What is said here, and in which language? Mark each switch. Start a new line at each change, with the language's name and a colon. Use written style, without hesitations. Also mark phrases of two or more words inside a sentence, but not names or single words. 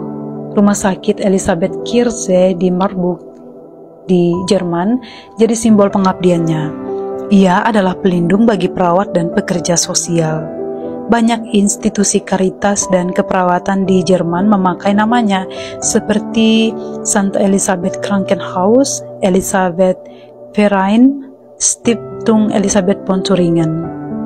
Indonesian: Rumah sakit Elisabeth Kirche di Marburg di Jerman jadi simbol pengabdiannya. Ia adalah pelindung bagi perawat dan pekerja sosial. Banyak institusi karitas dan keperawatan di Jerman memakai namanya, seperti Santa Elisabeth Krankenhaus, Elisabeth Verein, Stiftung Elisabeth von Thuringen.